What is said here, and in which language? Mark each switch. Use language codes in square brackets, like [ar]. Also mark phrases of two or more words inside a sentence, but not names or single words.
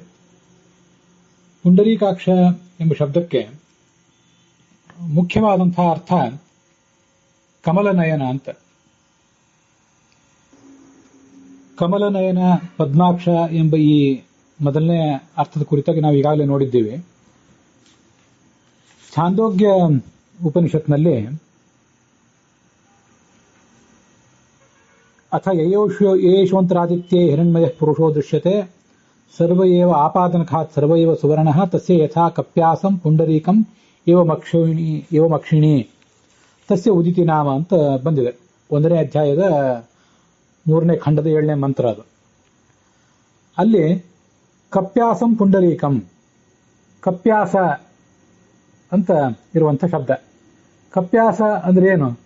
[kn] ಪುಂಡರೀಕಾಕ್ಷ ಎಂಬ ಶಬ್ದಕ್ಕೆ ಮುಖ್ಯವಾದಂತಹ ಅರ್ಥ ಕಮಲನಯನ ಅಂತ. ಕಮಲನಯನ ಪದ್ಮಾಕ್ಷ ಎಂಬ ಈ ಮೊದಲನೇ ಅರ್ಥದ ಕುರಿತಾಗಿ ನಾವು ಈಗಾಗಲೇ ನೋಡಿದ್ದೇವೆ. ಛಾಂದೋಗ್ಯ ಉಪನಿಷತ್ನಲ್ಲಿ [sa] ಅಥ ಯಯೇಷೋಂತರಾದಿತ್ಯೇ ಹಿರಣ್ಮಯಃ ಪುರುಷೋ ದೃಶ್ಯತೆ ಸರ್ವ ಏವ ಆಪಾದನಖಾತ್ ಸರ್ವ ಏವ ಸುವರ್ಣಃ ತಸ್ಯ ಯಥಾ ಕಪ್ಯಾಸಂ ಪುಂಡರೀಕಂ ಏವ ಮಕ್ಷಿಣಿ ತಸ್ಯ ಉದಿತಿ ನಾಮ [kn] ಅಂತ ಬಂದಿದೆ. 1ನೇ ಅಧ್ಯಾಯದ 3ನೇ ಖಂಡದ 7ನೇ ಮಂತ್ರ ಅದು. ಅಲ್ಲಿ [sa] ಕಪ್ಯಾಸಂ ಪುಂಡರೀಕಂ, [kn] ಕಪ್ಯಾಸ ಅಂತ ಇರುವಂಥ ಶಬ್ದ. ಕಪ್ಯಾಸ ಅಂದ್ರೆ ಏನು?